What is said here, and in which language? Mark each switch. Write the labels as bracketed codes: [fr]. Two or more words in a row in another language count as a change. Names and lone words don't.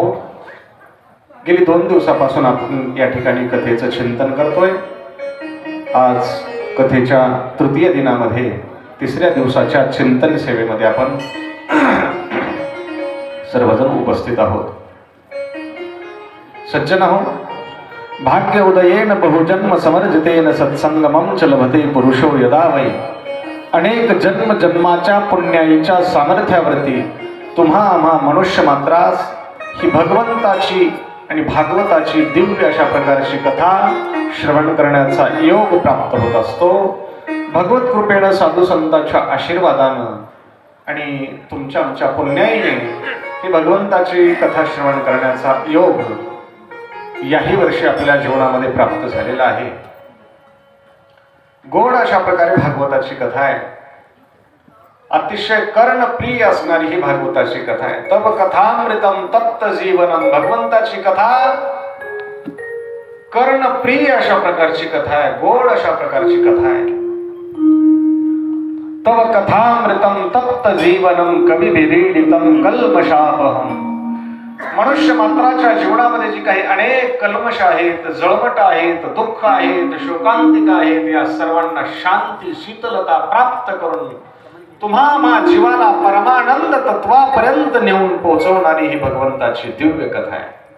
[mr] गेली 2 दिवसापासून आपण या ठिकाणी कथेचं चिंतन करतोय. आज कथेच्या तृतीय दिनामध्ये 3ऱ्या दिवसाच्या चिंतन सेवेमध्ये आपण सर्वजण उपस्थित आहोत. सज्जन हो, [sa] भाग्य उदयेन बहुजन्म समर्जितेन सत्संगमं च लभते पुरुषो यदा वै. [mr] अनेक जन्म जन्माच्या पुण्याईच्या सामर्थ्यावरती तुम्हा आम्हा मनुष्य मात्रास ही भगवंताची आणि भागवताची दिव्य अशा प्रकारची कथा श्रवण करण्याचा योग प्राप्त होत असतो. भगवत कृपेनं साधू संतांच्या आशीर्वादानं आणि तुमच्या आमच्या पुण्याईने ही भगवंताची कथा श्रवण करण्याचा योग याही वर्षी आपल्या जीवनामध्ये प्राप्त झालेला आहे. गोड अशा प्रकारे भागवताची कथा आहे. अतिशय कर्णप्रिय असणारी ही भागवताची कथा आहे. [sa] तब कथामृतम तप्त जीवनम. [mr] भगवंताची कथा कर्णप्रिय अशा प्रकारची कथा आहे, गोड अशा प्रकारची कथा आहे. [sa] तब कथामृतम तप्त जीवनम कविभिरीडितम कल्मषापहम. [mr] मनुष्य मात्राच्या जीवनामध्ये जी काही अनेक कल्मश आहेत, जळमट आहेत, दुःख आहेत, शोकांतिक आहेत, या सर्वांना शांती शीतलता प्राप्त करून तुम्हा जीवाला परमानंद तत्वापर्यंत नेऊन पोहोचवणारी ही भगवंताची दिव्य कथा आहे.